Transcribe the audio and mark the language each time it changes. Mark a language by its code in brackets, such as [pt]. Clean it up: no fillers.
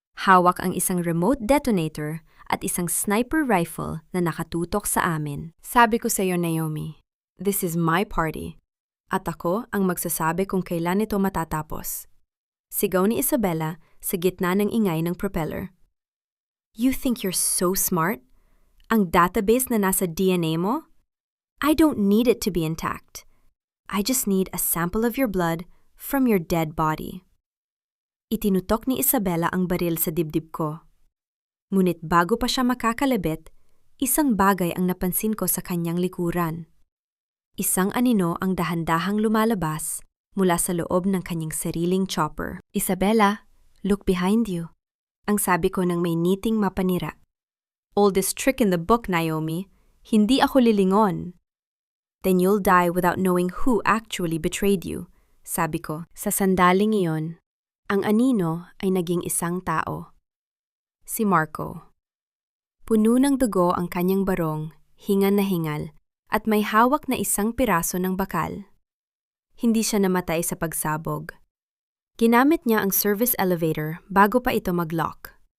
[tl] Hawak ang isang remote detonator at isang sniper rifle na nakatutok sa amin. Sabi ko sa iyo, Naomi, [en] this is my party. [tl] At ako ang magsasabi kung kailan ito matatapos. Sigaw ni Isabela sa gitna ng ingay ng propeller. [en] You think you're so smart? [tl] Ang database na nasa DNA mo? [en] I don't need it to be intact. I just need a sample of your blood from your dead body. [tl] Itinutok ni Isabela ang baril sa dibdib ko. Ngunit bago pa siya makakalabit, isang bagay ang napansin ko sa kanyang likuran. Isang anino ang dahan-dahang lumalabas mula sa loob ng kanyang sariling chopper. [en] Isabela, look behind you. [tl] Ang sabi ko nang may niting mapanira. [en] Oldest trick in the book, Naomi. [tl] Hindi ako lilingon. [en] Then you'll die without knowing who actually betrayed you, [tl] sabi ko. Sa sandaling iyon, ang anino ay naging isang tao. Si Marco. Puno ng dugo ang kanyang barong, hingal na hingal, at may hawak na isang piraso ng bakal. Hindi siya namatay sa pagsabog. Ginamit niya ang service elevator bago pa ito mag-lock.